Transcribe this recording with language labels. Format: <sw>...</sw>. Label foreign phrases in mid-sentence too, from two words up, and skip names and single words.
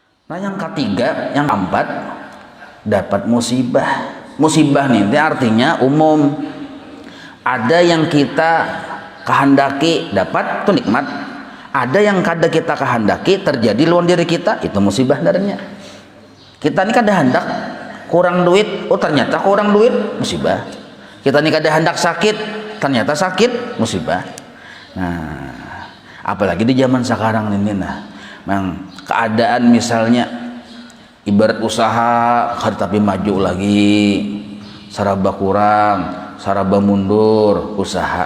<bjn>Nah yang ketiga, yang keempat, dapat musibah. Musibah nih artinya umum. Ada yang kita kehendaki dapat itu nikmat, ada yang kada kita kehendaki terjadi lawan diri kita, itu musibah darinya. Kita ini kada hendak kurang duit, oh ternyata kurang duit, musibah. Kita ini kada hendak sakit, ternyata sakit, musibah. Nah, apalagi di zaman sekarang ini, nah, memang keadaan misalnya ibarat usaha tapi maju lagi, saraba kurang, saraba mundur usaha.</bjn>